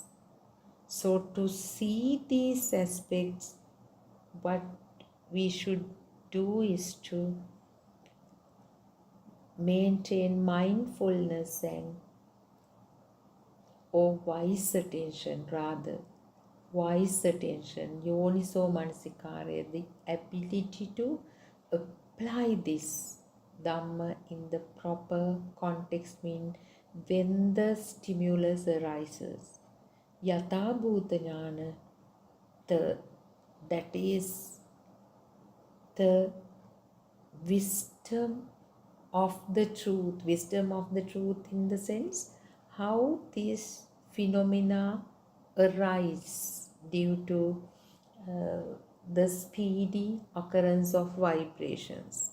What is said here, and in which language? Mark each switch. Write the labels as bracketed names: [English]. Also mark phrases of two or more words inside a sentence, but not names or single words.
[English] So to see these aspects, what we should do is to maintain mindfulness or wise attention, [Pali] yoniso manasikara, [English] the ability to apply this Dhamma in the proper context, mean when the stimulus arises. [Pali] Yatha bhuta jnana, [English] that is the wisdom of the truth in the sense how these phenomena arise due to the speedy occurrence of vibrations.